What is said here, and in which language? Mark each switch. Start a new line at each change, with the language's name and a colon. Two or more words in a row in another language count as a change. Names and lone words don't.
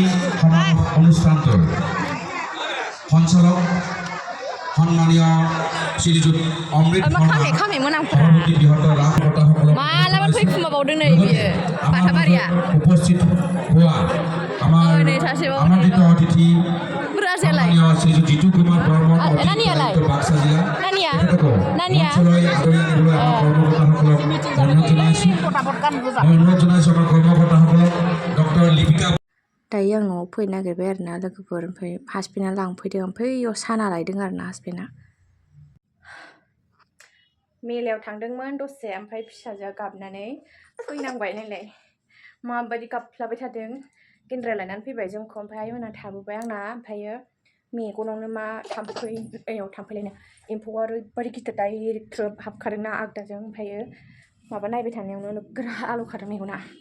Assamese: অনুষ্ঠানটোৰ সঞ্চালক সন্মানীয় শ্ৰীযুত অমৃত সভাপতি বৃহত্তৰ ৰাজবক্তাসকলক
Bodo: मालाबा फैखुमाबावदों नै बियो बाथाबारिया
Assamese: উপস্থিত হোৱা আমাৰ আমন্ত্ৰিত অতিথি সন্মানীয় শ্ৰীযুত জিতু কুমাৰ বৰ্মন অতিথি বাক্সা জিলা অঞ্চললৈ আদৰি আনিবলৈ আমাৰ কৰ্মকৰ্তাসকলক অনুৰোধ জনাইছোঁ আমাৰ কৰ্মকৰ্তাসকলক ডক্টৰ লিপিকা।
Bodo: दायो आं न'आव फैनो नागिरबाय आरोना लोगोफोर ओमफ्राय हासबेन्डआ लांफैदों ओमफ्राय इयाव साना लायदों आरोना हासबेन्डआ मेलायाव थांदोंमोन दसे ओमफ्राय फिसाजोआ गाबनानै फैनांबाय नायलाय माबायदि गाबफ्लाबाय थादों गेन्द्रा लायनानै फैबाय जोंखौ ओमफ्राय आइमोना थाबोबाय आंना ओमफ्रायो मेगनावनो मा थाम्फैलायनो एम्फौआ ओरैबायदि गिदिर
English: direct throw
Bodo: हाबखादोंना आगदाजों ओमफ्रायो माबा नायबाय थानायावनो नोगोर आलौखादों मेगना